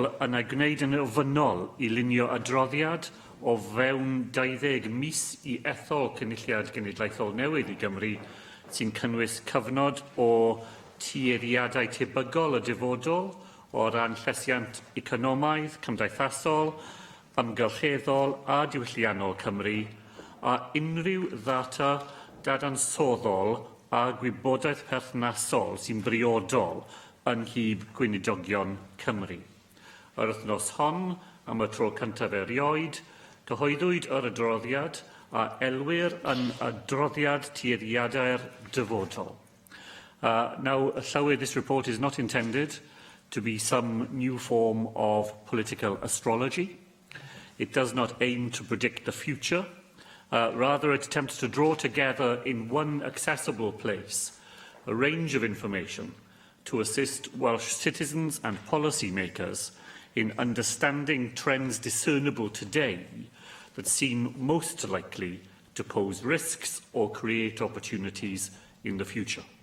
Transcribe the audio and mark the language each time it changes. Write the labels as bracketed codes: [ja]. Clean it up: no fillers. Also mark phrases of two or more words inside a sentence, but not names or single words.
[cy] yn ei gwneud yn ofynol I lunio adroddiad o fewn 20 mis I hethol cynulliad genedlaethol newydd I Gymru sy'n cynnwys cyfnod o tueddiadau tebygol y dyfodol o ran llesiant economaidd, cymdeithasol, ymgylcheddol a diwylliannol Cymru a unrhyw ddata dadansoddol a gwybodaeth perthnasol sy'n briodol yn hyb gweinidogion Cymru. Yr wythnos hon, am y tro cyntaf erioed, cyhoeddwyd yr adroddiad a elwir yn adroddiad tueddiadau'r dyfodol. [en] Now, Llywydd, this report is not intended to be some new form of political astrology. It does not aim to predict the future. Rather, it attempts to draw together in one accessible place a range of information to assist Welsh citizens and policymakers in understanding trends discernible today that seem most likely to pose risks or create opportunities in the future.